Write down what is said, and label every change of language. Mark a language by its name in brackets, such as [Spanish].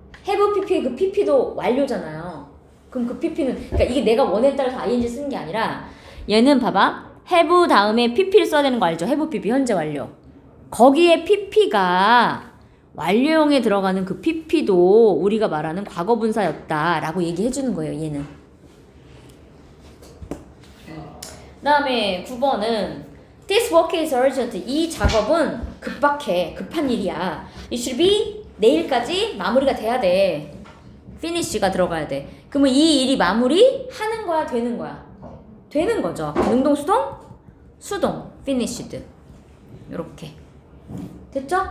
[Korean] have pp 그 pp도 완료잖아요. 그럼 그 pp는 그러니까 이게 내가 원에 따라서 ing 쓰는 게 아니라 얘는 봐봐 have 다음에 pp를 써야 되는 거 알죠? have pp 현재 완료. 거기에 pp가 완료형에 들어가는 그 pp도 우리가 말하는 과거분사였다라고 얘기해 주는 거예요. 얘는. 그 다음에 9번은 [English] This work is urgent. [Korean] 이 작업은 급박해. 급한 일이야. [English] It should be [Korean] 내일까지 마무리가 돼야 돼. finish가 들어가야 돼. 그러면 이 일이 마무리 하는 거야, 되는 거야? 되는 거죠. 능동, 수동? 수동. finished. 요렇게. 됐죠?